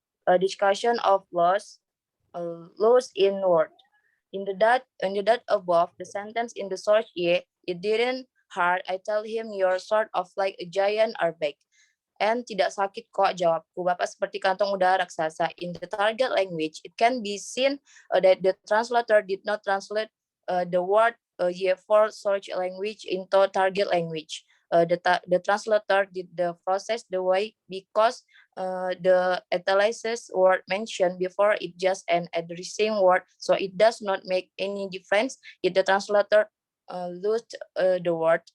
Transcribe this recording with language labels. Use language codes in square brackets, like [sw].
[en] Discussion of loss in word. In the dot above, the sentence in the source yeah, it didn't hurt. I tell him you're sort of like a giant airbag. [id] And tidak sakit kok, jawabku Bapak seperti kantong udara raksasa. [en] In the target language, it can be seen that the translator did not translate the word for search language into target language. The translator did the process the way because the italicized word mentioned before it just an addressing word, so it does not make any difference if the translator lost the word.